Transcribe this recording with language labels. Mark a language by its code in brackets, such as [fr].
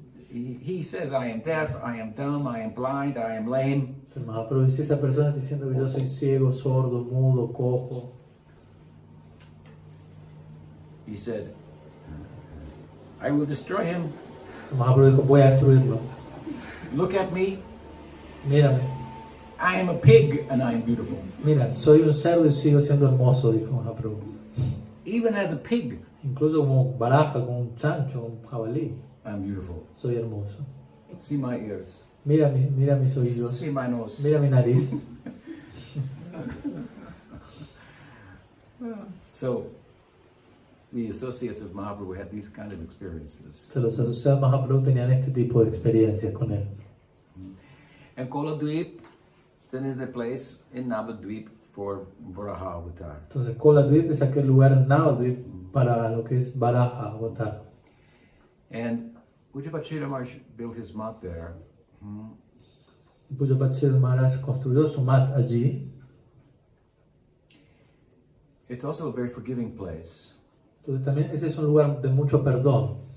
[en] He says I am deaf, I am dumb, I am blind, I am lame. [es] Entonces Mahaprabhu dice, esa persona está diciendo que yo soy ciego, sordo, mudo, cojo. [en] He said, I will destroy him. [es] Mahaprabhu dijo, voy a destruirlo. [en] Look at me. [es] Mírame. [en] I am a pig and I am beautiful. [es] Mira, soy un cerdo y sigo siendo hermoso, dijo Mahaprabhu. [en] Even as a pig, [es] Incluso como baraja, como un chancho, como un jabalí, [en] I'm beautiful. [es] soy hermoso. [en] See my ears. [es] Mira mis oídos, [en] See my nose. [es] mira mi nariz. [en] So, the associates of Mahaprabhu had these kind of experiences. [es] Entonces, los asociados de Mahaprabhu tenían este tipo de experiencias con él. [en] And Koladweep, then is the place in Navadweep for Varaha Avatar. [es] Entonces, Koladweep es aquel lugar en Navadvip para lo que es Varaha Avatar. [en] And Pujapachita Maharaj built his mat there. [es] Pujapachita Maharaj construyó su mat allí. [en] It's also a very forgiving place. [es] Entonces, también ese es un lugar de mucho perdón.